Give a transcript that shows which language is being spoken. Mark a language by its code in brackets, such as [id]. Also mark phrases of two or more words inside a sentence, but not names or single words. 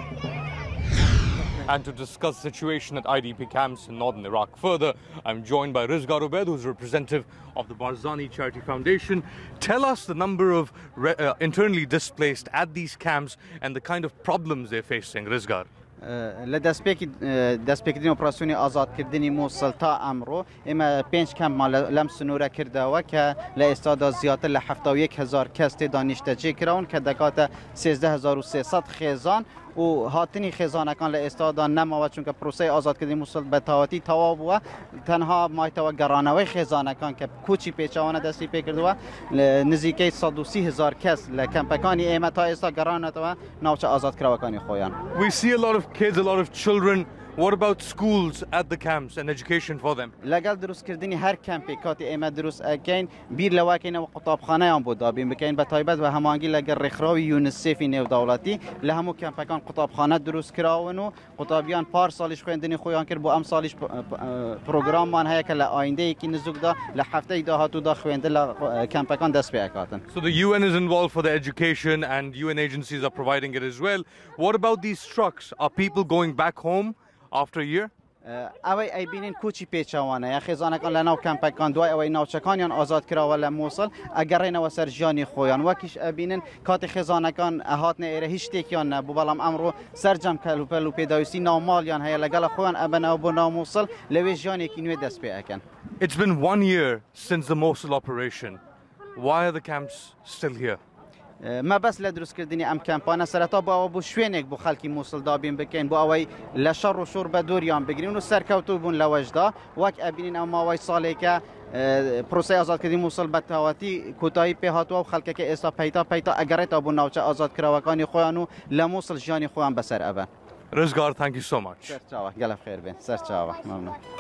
[en] And to discuss the situation at IDP camps in northern Iraq further, I'm joined by Rizgar Ubaid, who's a representative of the Barzani Charity Foundation. Tell us the number of internally displaced at these camps and the kind of problems they're facing, Rizgar. [ckb] دەستپێکردنی ئۆپراسیۆنی ئازادکردنی مووسڵ تا ئەمڕۆ ئێمە 5 کەممان لەم سنوورە کردەوە کە لە ئێستادا زیاتر لە 71,000 کەس تێدا نیشتەجێ کراون کە دەکاتە 13,300 خێزان و هاتنی خێزانەکان لە ئێستادا نەماوە چونکە پرۆسەی ئازادکردنی مووسڵ بە تەواوەتی تەواو بووە تەنها مایتەوە گەڕانەوەی خێزانەکان کە کوچی پێچەوانە دەستی پێکردووە نزیکەی 130,000 کەس لە کەمپەکانی ئێمە تا ئێستا گەڕانەتەوە ناوچە ئازادکراوەکانی خۆیان. [en] We see a lot of kids, a lot of children. What about schools at the camps and education for them? [ckb] لەگەڵ دروستکردنی هەر کەمپێک کاتی ئێمە دروست ئەکەین بیر لەواکەینەوە قوتابخانەیان بۆ دابین بکەین بە تایبەت بە هەمانگی لەگەڵ ڕێکخراوی یونیسێفی نێودەوڵەتی لە هەموو کەمپەکان قوتابخانە دروست کراون و قوتابیان پار ساڵیش خوێندنی خۆیان کرد بۆ ئەم ساڵیش پرۆگراممان هەیە کە لە ئایندەیەکی نزوکدا لە هەفتەی داهاتوودا خوێندن لە کەمپەکان دەست پێ ئەکاتن. [en] So the UN is involved for the education and UN agencies are providing it as well. What about these trucks? Are people going back home after a year? [ckb] ئەوەی ئەیبینین کوچی پێچەوانە یا خێزانەکان لە ناو کەمپەکان دوای ئەوەی ناوچەکانیان ئازاد کراوە لە مووسڵ ئەگەڕێنەوە سەر ژیانی خۆیان وەکیش ئەبینن کاتی خێزانەکان ئەهاتنە ئێرە هیچ شتێکیان نەبوو بەڵام ئەمڕۆ سەرجەم کەلوپەل و پێداویستی ناوماڵیان هەیە لەگەڵ خۆیان ئەبەنەوە بۆ ناو مووسڵ لەوێ ژیانێکی نوێ دەست پێ ئەکەن. [en] It's been 1 year since the Mosul operation. Why are the camps still here? [ckb] ما بەس لە دروستکردنی ئەم کەمپانە سەرەتا بۆ ئەوە بوو شوێنێک بۆ خەڵکی مووسڵ دابین بکەین بۆ ئەوەی لە شەڕ و شوور بە دووریان بگرین و سەرکەوتوو بوون لەوەشدا وەک ئەبینین ئەو ماوەی ساڵێکە پرۆسەی ئازادکردنی مووسڵ بە تەواوەتی کۆتایی پێهاتووە و خەڵکەکە ئێستا پەیتا ئەگەڕێتەوە بۆ ناوچە ئازادکراوەکانی خۆیان و لە مووسڵ ژیانی خۆیان بەسەر ئەبەن. [en] Rizgar, thank you so much. [ckb] سەرچاوە گەلە بخێر بێن سەرچاوە مەمنون.